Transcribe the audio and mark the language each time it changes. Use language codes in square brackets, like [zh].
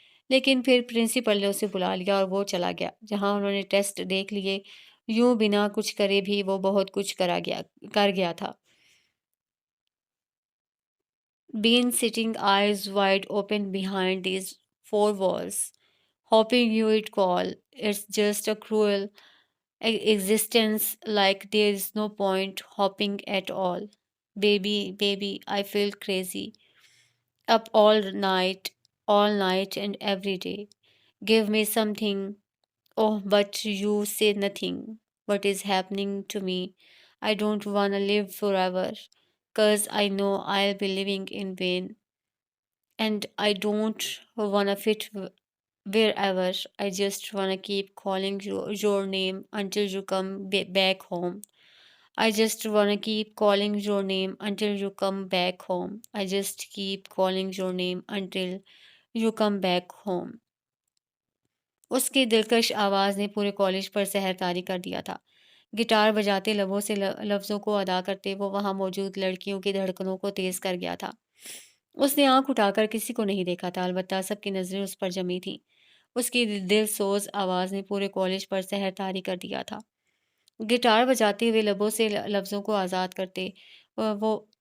[ur] لیکن پھر پرنسپل نے اسے بلا لیا اور وہ چلا گیا جہاں انہوں نے ٹیسٹ دیکھ لیے۔ یوں بنا کچھ کرے بھی وہ بہت کچھ کر گیا تھا۔ [en] Been sitting eyes wide open behind these four walls, hoping you would call. It's just a cruel existence, like there is no point hopping at all. Baby, baby, I feel crazy. Up all night and every day. Give me something. Oh, but you say nothing. What is happening to me? I don't wanna live forever, 'cause I know I'll be living in vain. And I don't wanna fit wherever. I just wanna keep calling your name until you come back home. I just wanna keep calling your name until you come back home. I just keep calling your name until you come back home. [ur] اس کی دلکش آواز نے پورے college پر سحر طاری کر دیا تھا۔ Guitar بجاتے لبوں سے لفظوں کو ادا کرتے وہ وہاں موجود لڑکیوں کی دھڑکنوں کو تیز کر گیا تھا۔ اس نے آنکھ اٹھا کر کسی کو نہیں دیکھا تھا، البتہ سب کی نظریں اس پر جمی تھیں۔ اس کی دل سوز آواز نے پورے کالج پر سحر طاری کر دیا تھا۔ گٹار بجاتے ہوئے لبوں سے لفظوں کو آزاد کرتے وہ